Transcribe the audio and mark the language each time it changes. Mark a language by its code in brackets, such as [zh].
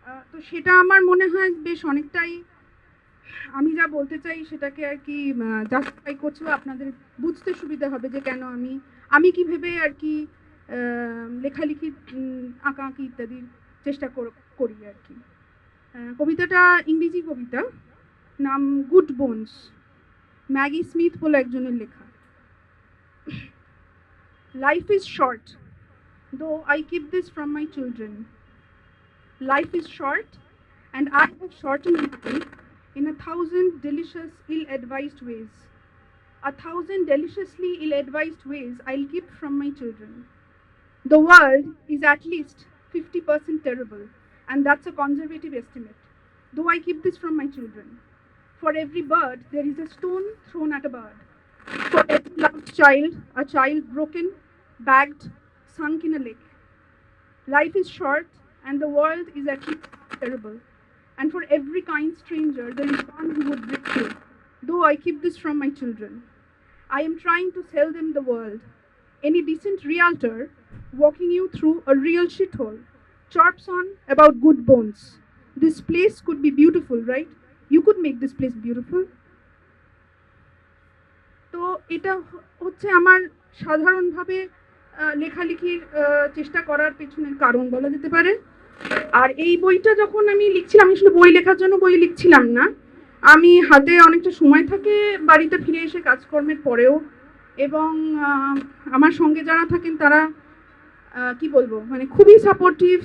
[bn] তো সেটা আমার মনে হয় বেশ অনেকটাই আমি যা বলতে চাই সেটাকে আর কি জাস্টিফাই করছে, আপনাদের বুঝতে সুবিধা হবে যে কেন আমি কি ভেবে আর কি লেখালেখি, আঁকাআঁকি ইত্যাদির চেষ্টা করি আর কি। কবিতাটা ইংরেজি কবিতা, নাম গুড বোনস, ম্যাগি স্মিথ বলে একজনের লেখা। [en] Life is short, though I keep this from my children. Life is short and I have shortened it in 1,000 delicious ill-advised ways. 1,000 deliciously ill-advised ways I'll keep from my children. The world is at least 50% terrible, and that's a conservative estimate, though I keep this from my children. For every bird, there is a stone thrown at a bird. For every loved child, a child broken, bagged, sunk in a lake. Life is short, and the world is at least terrible. And for every kind stranger, there is one who would betray, though I keep this from my children. I am trying to sell them the world. Any decent realtor walking you through a real shithole chirps on about good bones. This place could be beautiful, right? You could make this place beautiful. [bn] তো এটা হচ্ছে আমার সাধারণভাবে লেখালেখির চেষ্টা করার পেছনের কারণ বলা যেতে পারে। আর এই বইটা যখন আমি লিখছিলাম, আমি আসলে বই লেখার জন্য বই লিখছিলাম না, আমি হাতে অনেকটা সময় থাকে বাড়িতে ফিরে এসে কাজকর্মের পরেও, এবং আমার সঙ্গে যারা থাকেন তারা কি বলবো, মানে খুবই সাপোর্টিভ।